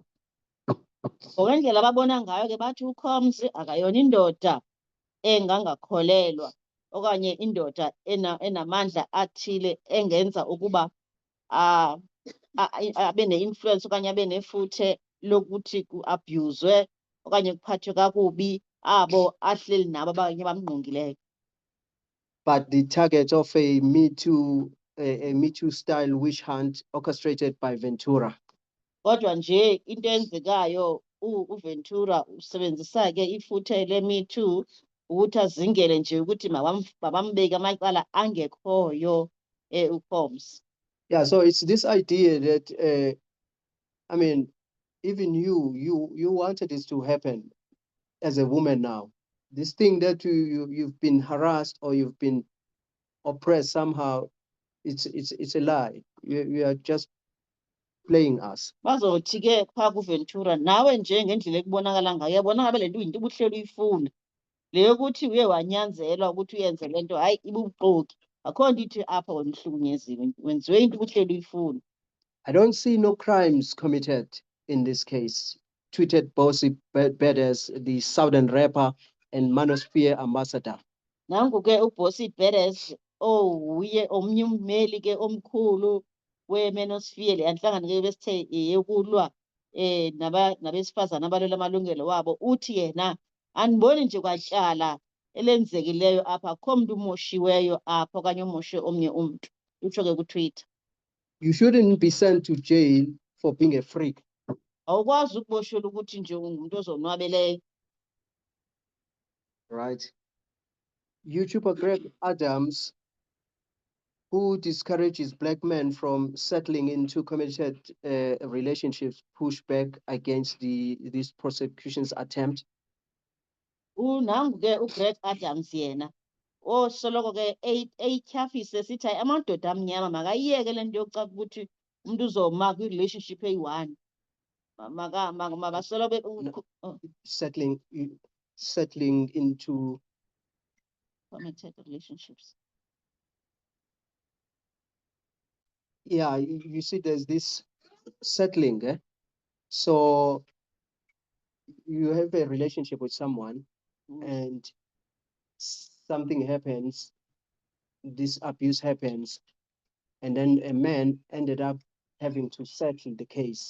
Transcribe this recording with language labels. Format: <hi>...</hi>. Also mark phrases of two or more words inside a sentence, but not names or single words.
<xh>Ngokwendlela ababona ngayo ke bathi uCombs akayona indoda engangakholelwa okanye indoda enamandla athile engenza ukuba abe ne-influence okanye abe nefuthe lokuthi ku-abhuzwe okanye kuphathwe kakubi abo ahleli nabo abanye bamngqongileyo.</xh> <en>But the target of a Me Too style witch hunt orchestrated by Ventura.</en> <xh>Kodwa nje into eyenzekayo uVentura usebenzisa ke ifuthe le-Me Too ukuthi azingele nje ukuthi mabambeke amacala angekhoyo uCombs.</xh> <en>Yeah, so it's this idea that I mean, even you wanted this to happen as a woman now. This thing that you've been harassed or you've been oppressed somehow, it's a lie. You are just playing us.</en> <xh>Bazothi ke phaa kuVentura nawe nje ngendlela ekubonakala ngayo yabona ngabe le nto into ubuhleli uyifuna le yokuthi uye wanyanzelwa ukuthi uyenze le nto hayi ibubuxoki akho nto ithi apha wena uhlukunyeziwe wenziwe into ubuhleli uyifuna.</xh> <en>I don't see no crimes committed in this case, tweeted Bossy Badass, the Southern rapper and Manosphere ambassador.</en> <xh>Nangu ke uBossy Badass uye omnye ummeli ke omkhulu weManosphere le yanhlangano ke besithe yokulwa nabesifazana abalwela amalungelo wabo. Uthi yena aniboni nje kwatyala elenzekileyo apha akho muntu umoshiweyo apha okanye umoshe omnye umuntu. Utsho ke kuTwitter.</xh> <en>You shouldn't be sent to jail for being a freak.</en> <xh>Awukwazi ukuboshelwa ukuthi nje ungumuntu ozonwabeleyo.</xh> <en>Right. YouTuber Greg Adams, who discourages black men from settling into committed relationships, push back against this prosecution's attempt.</en> <xh>Nangu ke uGreg Adams yena osoloko ke eyityhafise sithi hayi amadoda amnyama makayiyeke le nto yokucaba ukuthi umuntu uzoma kwi-relationship eyi-one. Mabasoloko</xh> <en>settling into committed relationships. Yeah, you see there's this settling. So you have a relationship with someone and something happens, this abuse happens, and then a man ended up having to settle the case.</en>